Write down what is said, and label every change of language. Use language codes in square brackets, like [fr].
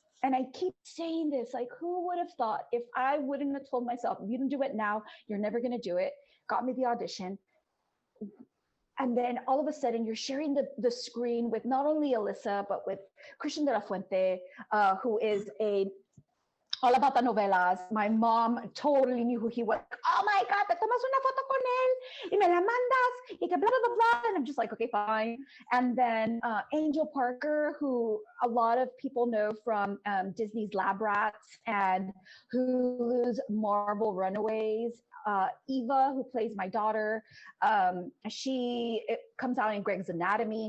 [en] And I keep saying this, like, who would have thought, if I wouldn't have told myself, if you don't do it now, you're never going to do it, got me the audition. And then all of a sudden you're sharing the screen with not only Alyssa, but with Christian de la Fuente, who is all about the novelas. My mom totally knew who he was. Oh my God, [es] te tomas una foto con él y me la mandas y que blah, blah, blah. [en] And I'm just like, okay, fine. And then Angel Parker, who a lot of people know from Disney's Lab Rats and Hulu's Marvel Runaways. Eva, who plays my daughter, she comes out in Greg's Anatomy.